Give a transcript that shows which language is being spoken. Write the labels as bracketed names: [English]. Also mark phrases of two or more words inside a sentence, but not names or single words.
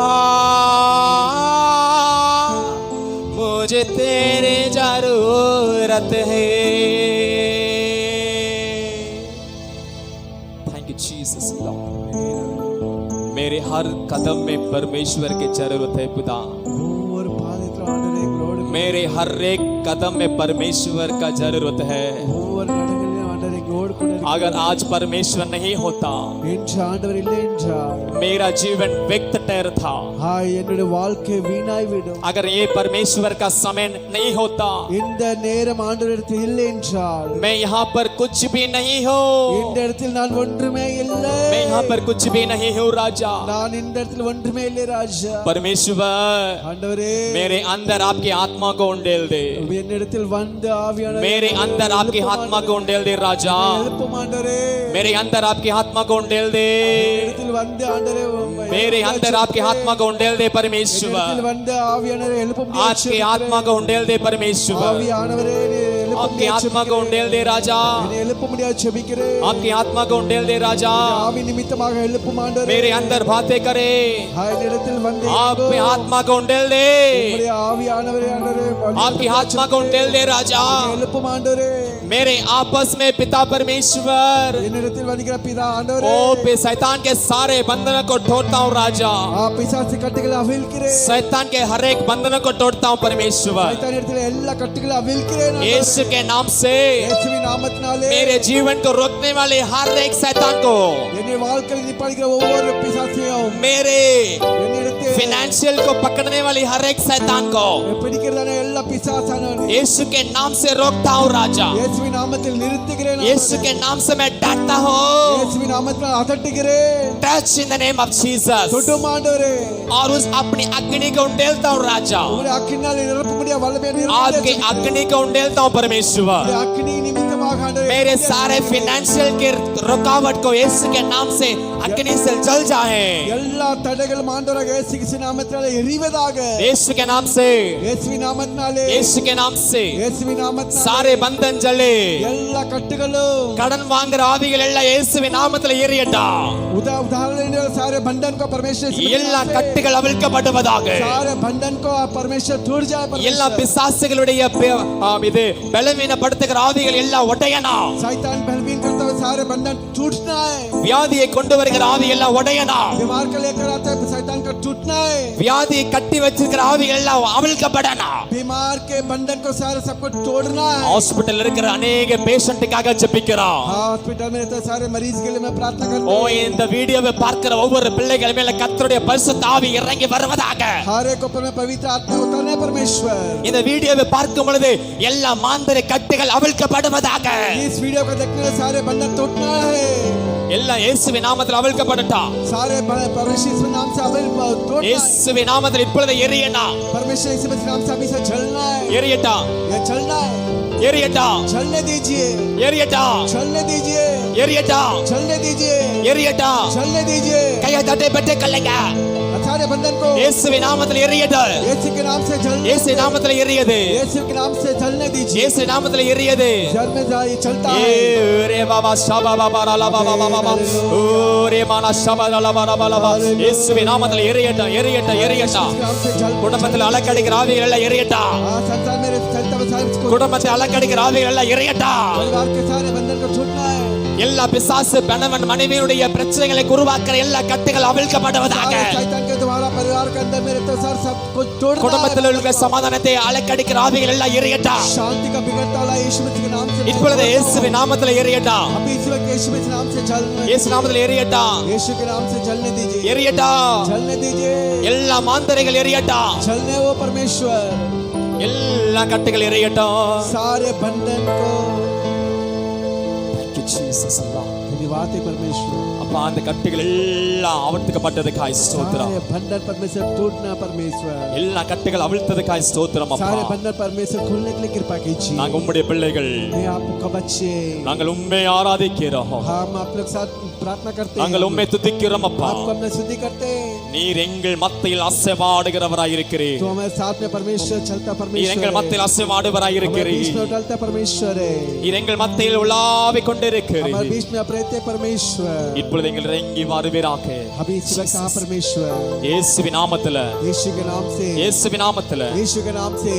[Hindi] मुझे तेरी जरूरत है [English] thank you Jesus Lord [Hindi] मेरे हर कदम में परमेश्वर की जरूरत है खुदा [Tamil] ஒவ்வொரு பாதத்துல ஆண்டவரே எங்களோடு [Hindi] मेरे हर एक कदम में परमेश्वर का जरूरत है [Tamil] ஒவ்வொரு நடைகளிலும் ஆண்டவரே எங்களோடு கூட இருக்கிறார். [Hindi] अगर आज परमेश्वर नहीं होता [Tamil] என்று ஆண்டவர் இல்லை என்றால் [Hindi] मेरा जीवन व्यक्त ठहरता [Tamil] என்னுடைய வாழ்க்கை வீணாய் விடும். [Hindi] अगर ये परमेश्वर का समय नहीं होता [Tamil] இந்த நேரம் ஆண்டவரிடத்தில் இல்லை என்றால் [Hindi] मैं यहाँ पर कुछ भी नहीं हूँ [Tamil] இந்த இடத்தில் நான் ஒன்றுமே இல்லை. [Hindi] मैं यहाँ पर कुछ भी नहीं हूँ राजा [Tamil] நான் இந்த இடத்தில் ஒன்றுமே இல்லை ராஜா. [Hindi] परमेश्वर [Tamil] ஆண்டவரே [Hindi] मेरे अंदर आपकी आत्मा को उंडेल दे [Tamil] என்னிடத்தில் வந்து ஆவியானவரே [Hindi] मेरे अंदर आपकी आत्मा को उंडेल दे राजा [Tamil] எழுப்பும் ஆண்டவரே. [Hindi] मेरे अंदर आपकी आत्मा को उंडेल दे [Tamil] என்னிடத்தில் வந்து ஆண்டவரே [Hindi] मेरे अंदर आपकी आत्मा को उंडेल दे परमेश्वर [Tamil] என்னிடத்தில் வந்து ஆவியானவரே எழுப்பும் [Hindi] आपकी आत्मा को उंडेल दे परमेश्वर [Tamil] ஆவியானவரே எழுப்பும் [Hindi] आपकी आत्मा को उंडेल दे राजा [Tamil] என்னை எழுப்ப முடியாது ஜெபிக்கிறேன். [Hindi] आपकी आत्मा को उंडेल दे राजा [Tamil] ஆவி நிமித்தமாக எழுப்பும் ஆண்டவரே. [Hindi] मेरे अंदर बातें करे [Tamil] என்னிடத்தில் வந்து [Hindi] आपकी आत्मा को उंडेल दे [Tamil] உம்முடைய ஆவியானவரே ஆண்டவரே [Hindi] आपकी आत्मा को उंडेल दे राजा [Tamil] எழுப்பும் ஆண்டவரே. [Hindi] मेरे आपस में पिता परमेश्वर [Tamil] என்னிடத்தில் வருகிற பிதா ஆண்டவரே [Hindi] ओ शैतान के सारे बंधनों को तोड़ता हूँ राजा [Tamil] பிசாசு கட்டுகளை அவிழ்க்கிறேன். [Hindi] शैतान के हर एक बंधनों को तोड़ता हूँ परमेश्वर [Tamil] சைத்தானிடத்தில் எல்லா கட்டுகளை அவிழ்க்கிறேன். [Hindi] यीशु के नाम से [Tamil] இயேசுவின் நாமத்தினாலே [Hindi] मेरे जीवन को रोकने वाले हर एक शैतान को [Tamil] என்னை வாழ்க்கையில் நிப்பாடுகிற ஒவ்வொரு பிசாசையும் [Hindi] मेरे [Tamil] என்னிடத்தில் [Hindi] फाइनेंशियल को पकड़ने वाली हर एक शैतान को [Tamil] பிடிக்கிறதான எல்லா பிசாசானவனை [Hindi] यीशु के नाम से रोकता हूँ राजा [Tamil] இயேசுவின் நாமத்தில் நிறுத்துகிறேன். [Hindi] यीशु के नाम से मैं डांटता हूँ [Tamil] இயேசுவின் நாமத்தில் அதட்டுகிறேன். [English] touch in the name of Jesus [Tamil] தொட்டும் ஆண்டவரே [Hindi] और उस अपनी अग्नि को उंडेलता हूँ राजा [Tamil] உம்முடைய அக்கினியால் நிரப்ப முடியாத வல்லமையை [Hindi] आपकी अग्नि को उंडेलता हूँ परमेश्वर [Tamil] அக்கினி நிமித்தமாக ஆண்டவரே [Hindi] मेरे सारे फाइनेंशियल के रुकावट को यीशु के नाम से अग्नि से जल जाए [Tamil] எல்லா தடைகளும் ஆண்டவராக இயேசு கிறிஸ்துவின் நாமத்தினாலே எரிவதாக. [Hindi] यीशु के नाम से [Tamil] இயேசுவின் நாமத்தினாலே [Hindi] यीशु के नाम से [Tamil] இயேசுவின் நாமத்தினாலே [Hindi] सारे बंधन जले [Tamil] எல்லா கட்டுகளும் கடன் வாங்குற ஆவிகள் எல்லாம் இயேசுவின் நாமத்துல எரியட்டா [Hindi] उदाहरण सारे बंधन को परमेश्वर [Tamil] எல்லா கட்டுகள் அவிழ்க்கப்படுவதாக [Hindi] सारे बंधन को परमेश्वर तोड़ जाए. [Tamil] எல்லா பிசாசுகளுடைய இது பலவீனப்படுத்துகிற ஆவிகள் எல்லாம் உடையனா [Hindi] शैतान बलवीन करता है सारे बंधन टूटना है. [Tamil] வியாதியை கொண்டு வருகிற ஆவி எல்லாம் உடையனா [Hindi] बीमार का लेकर आता है शैतान का टूटना है. [Tamil] வியாதியை கட்டி வச்சிருக்கிற ஆவிகள் எல்லாம் அவிழ்க்கப்படனா [Hindi] बीमार के बंधन को सारे सबको तोड़ना है. [Tamil] ஹாஸ்பிடல்ல இருக்கிற अनेक பேஷண்ட்டுக்காக ஜெபிக்கிறோம் [Hindi] हॉस्पिटल में रहते सारे मरीज के लिए मैं प्रार्थना करता ஓ हूं. [Tamil] இந்த வீடியோவை பார்க்கிற ஒவ்வொரு பிள்ளைகள் மேல கர்த்தருடைய பரிசுத்த ஆவி இறங்கி வருவதாக [Hindi] हर एक ऊपर में पवित्र आत्मा उतरने परमेश्वर. [Tamil] இந்த வீடியோவை பார்க்கும் பொழுது எல்லா மாந்திர கட்டுகள் அவிழ்க்கப்படுவதாக [Hindi] इस वीडियो को देखने से सारे बंधन टूटना है. [Tamil] எல்லாம் இயேசுவின் நாமத்தில் அவிழ்க்கப்படட்டா [Hindi] सारे परमेश्वर के नाम से अविल तोड़ना है. [Tamil] இயேசுவின் நாமத்தில் இப்பொழுது எரியனா [Hindi] परमेश्वर के नाम से अभी से जलना है. [Tamil] எரியட்டா [Hindi] ये जलना है. [Tamil] எரியட்டா [Hindi] जलने दीजिए. [Tamil] எரியட்டா [Hindi] जलने दीजिए. [Tamil] எரியட்டா [Hindi] जलने दीजिए. [Tamil] எரியட்டா [Hindi] जलने दीजिए. [Tamil] கையை தட்டி பெற்று கொள்ளுங்க [Hindi] सारे बंधन को [Tamil] இயேசுவின் நாமத்தில் எரியது [Hindi] यीशु के नाम से जलने. [Tamil] இயேசு நாமத்தில் எரியது [Hindi] यीशु के नाम से जलने दीजिए. [Tamil] இயேசு நாமத்தில் எரியது [Hindi] जल में जाए चलता है. ஏரே பாபா ஷபா பாபா லா பாபா பாபா ஓரே மானா ஷபா லா பாபா லா [Tamil] இயேசுவின் நாமத்தில் எரியட்டும் எரியட்டும் எரியட்டும் [Hindi] यीशु के नाम से जल. [Tamil] குடும்பத்தில் அலக்கடிக்கிற ஆவிகள் எல்லாம் எரியட்டும் [Hindi] संसार में चलता हुआ सारे को [Tamil] குடும்பத்தில் அலக்கடிக்கிற ஆவிகள் எல்லாம் எரியட்டும் [Hindi] परिवार के सारे बंधन को छूटना है. [Tamil] எல்லா பிசாசு கணவன் மனைவியுடைய பிரச்சனைகளை உருவாக்குற எல்லா கட்டுகள் அவிழ்க்கப்படுவதாக [Hindi] सारे शैतान के द्वारा परिवार के अंदर में रहते सारे सब कुछ तोड़ना है. [Tamil] குடும்பத்தில் உள்ள சமாதானத்தை அலக்கடிக்கிற ஆவிகள் எல்லாம் எரியட்டும் [Hindi] शांति का बिगड़ता वाला यीशु के नाम से [Tamil] இப்பொழுது இயேசுவின் நாமத்தில் எரியட்டும் [Hindi] अभी इस वक्त यीशु के नाम से जलने. [Tamil] இயேசு நாமத்தில் எரியட்டும் [Hindi] यीशु के नाम से जलने दीजिए. [Tamil] எரியட்டும் [Hindi] जलने दीजिए. [Tamil] எல்லா மாந்திரைகள் எரியட்டும் [Hindi] जलने वो परमेश्वर [Tamil] எல்லா கட்டுகள் எரியட்டும் [Hindi] सारे बंधन को [English] Thank you, Jesus, Allah. [Hindi] धन्यवाद है परमेश्वर. [Tamil] அப்பா அந்த கட்டுகள் எல்லாம் அவிழ்த்துக்கப்பட்டதுக்காய் ஸ்தோத்திரம் [Hindi] सारे बंधन परमेश्वर टूटना परमेश्वर. [Tamil] எல்லா கட்டுகள் அவிழ்த்ததுக்காய் ஸ்தோத்திரம் அப்பா [Hindi] सारे बंधन परमेश्वर खोलने के लिए कृपा कीजिए. [Tamil] நாங்க உம்முடைய பிள்ளைகள் [Hindi] मैं आपका बच्चे [Tamil] நாங்கள் உம்மை ஆராதிக்கிறோம் [Hindi] हम आप लोग साथ प्रार्थना करते [Tamil] நாங்கள் உம்மை துதிக்கிறோம் அப்பா. [Hindi] आपको हमने स्तुति करते हैं। [Tamil] நீர் எங்கள் மத்தியில் அசைவாடுகிறவராய் இருக்கிறீர். [Hindi] तो हमारे साथ में परमेश्वर चलता [Tamil] நீர் [Hindi] परमेश्वर [Tamil] எங்கள் மத்தியில் அசைவாடுவராய் [Hindi] हमारे [Tamil] இருக்கிறீர். [Hindi] बीच में उठलता परमेश्वर है। [Tamil] நீர் எங்கள் மத்தியில் உலாவிக் [Hindi] हमारे [Tamil] கொண்டிருக்கிறீர். [Hindi] बीच में आप रहते परमेश्वर। [Tamil] இப்பொழுது எங்கள் இறங்கி வருவீராக. [Hindi] अभी इस वक्त कहाँ परमेश्वर? [Tamil] இயேசுவின் நாமத்தில, [Hindi] यीशु के नाम से, [Tamil] இயேசுவின் நாமத்தில [Hindi] यीशु के नाम से